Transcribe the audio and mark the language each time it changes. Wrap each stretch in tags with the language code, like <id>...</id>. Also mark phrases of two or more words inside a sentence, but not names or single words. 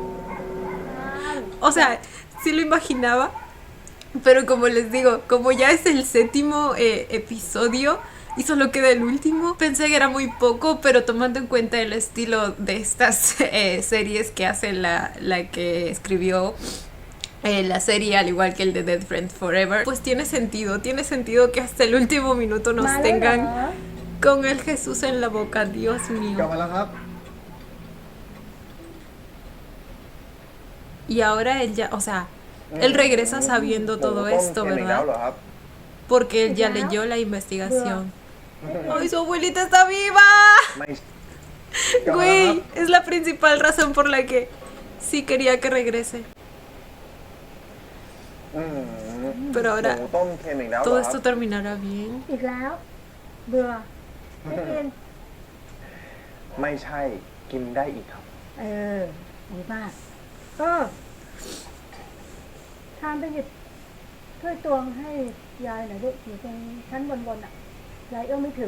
<es>O sea, sí lo imaginaba, pero como les digo, como ya es el 7º episodio y solo queda el último, pensé que era muy poco, pero tomando en cuenta el estilo de estas series que hace la que escribió la serie, al igual que el de Dead Friend Forever, pues tiene sentido que hasta el último minuto nos tengan con el Jesús en la boca. Dios</es> <th>กลับ</th> <es>mío.</es> <th>มาแล้วครับ</th> <es>Y ahora él ya, o sea, él regresa sabiendo todo esto, ¿verdad? Porque él ya leyó la investigación. ¡Ay, su abuelita está viva! Güey, es la principal razón por la que sí quería que regrese. Pero ahora todo esto terminará bien.</es> <th>อีกแล้ว เบื่อไม่กิน ไม่ใช่กินได้อีกครับ ดีมากทานไปหยิบถ้วยตวงให้ยายหน่อยลูกอยู่ตรงชั้นบนอ่ะยายเอื้อมไม่ถึง</th>